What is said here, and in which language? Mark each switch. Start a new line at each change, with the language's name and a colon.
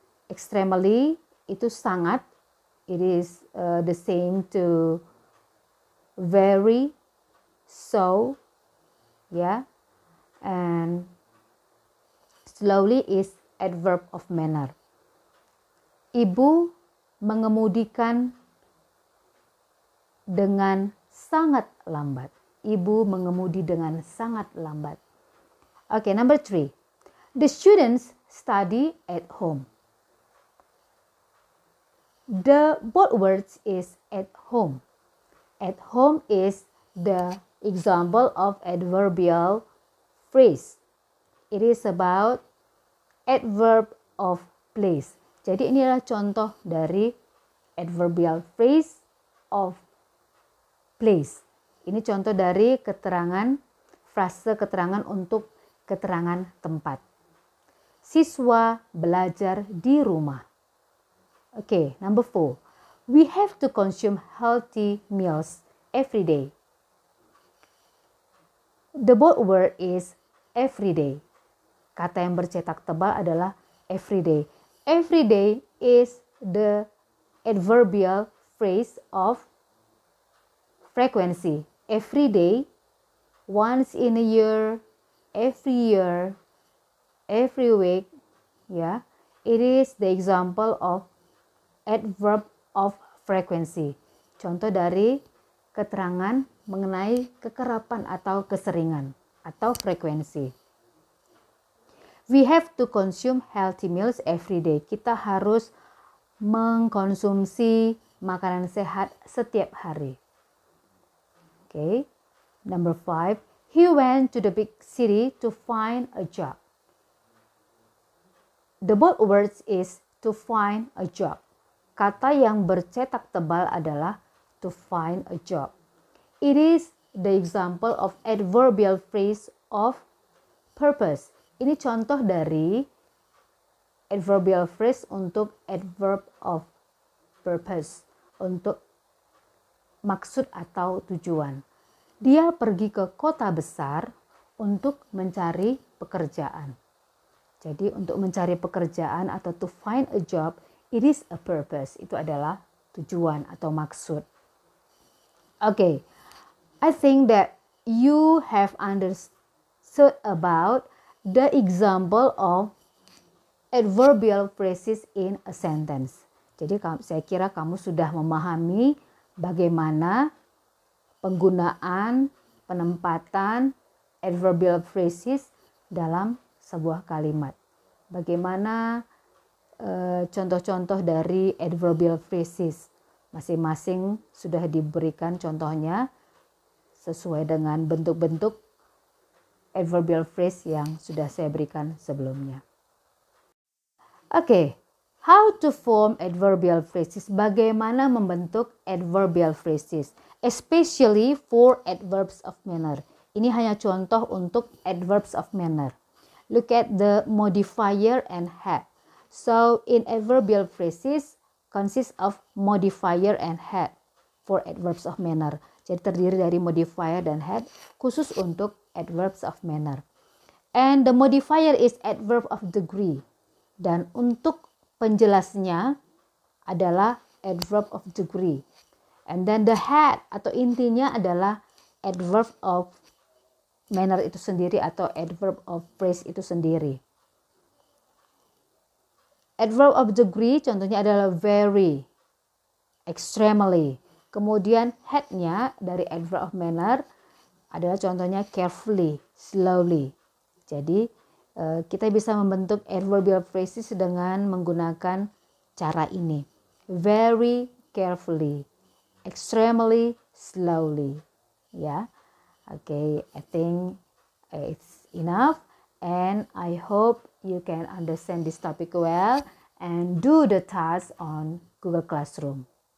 English: Extremely
Indonesian: itu sangat,
English: it is the same to very, so, yeah, and slowly is adverb of manner.
Indonesian: Ibu mengemudikan dengan sangat lambat. Ibu mengemudi dengan sangat lambat.
English: Okay, number 3. The students study at home. The both words is at home. At home is the example of adverbial phrase. It is about adverb of place.
Indonesian: Jadi ini adalah contoh dari adverbial phrase of place. Ini contoh dari keterangan, frase keterangan untuk keterangan tempat. Siswa belajar di rumah.
English: Okay, number 4. We have to consume healthy meals every day. The bold word is every day.
Indonesian: Kata yang bercetak tebal adalah every day.
English: Every day is the adverbial phrase of frequency. Every day, once in a year, every week, yeah, it is the example of adverb of frequency.
Indonesian: Contoh dari keterangan mengenai kekerapan atau keseringan atau frekuensi.
English: We have to consume healthy meals every day.
Indonesian: Kita harus mengkonsumsi makanan sehat setiap hari.
English: Okay. Number 5. He went to the big city to find a job. The bold words is to find a job.
Indonesian: Kata yang bercetak tebal adalah to find a job.
English: It is the example of adverbial phrase of purpose.
Indonesian: Ini contoh dari adverbial phrase untuk adverb of purpose, untuk maksud atau tujuan. Dia pergi ke kota besar untuk mencari pekerjaan. Jadi untuk mencari pekerjaan atau
English: to find a job, it is a purpose.
Indonesian: Itu adalah tujuan atau maksud.
English: Okay, I think that you have understood about the example of adverbial phrases in a sentence.
Indonesian: Jadi saya kira kamu sudah memahami bagaimana penggunaan, penempatan adverbial phrases dalam sebuah kalimat. Bagaimana contoh-contoh dari adverbial phrases. Masing-masing sudah diberikan contohnya sesuai dengan bentuk-bentuk adverbial phrase yang sudah saya berikan sebelumnya.
English: Oke, how to form adverbial phrases.
Indonesian: Bagaimana membentuk
English: adverbial phrases, especially for adverbs of manner.
Indonesian: Ini hanya contoh untuk adverbs of manner.
English: Look at the modifier and had. So in adverbial phrases consists of modifier and had for adverbs of manner.
Indonesian: Jadi terdiri dari modifier dan had khusus untuk adverbs of manner.
English: And the modifier is adverb of degree.
Indonesian: Dan untuk penjelasnya adalah adverb of degree.
English: And then the had
Indonesian: atau intinya adalah adverb of manner itu sendiri atau adverb of phrase itu sendiri. Adverb of degree contohnya adalah very, extremely. Kemudian had-nya dari adverb of manner adalah contohnya carefully, slowly. Jadi kita bisa membentuk adverbial phrases dengan menggunakan cara ini.
English: Very carefully, extremely slowly. Ya. Okay, I think it's enough. And I hope you can understand this topic well and do the task on Google Classroom.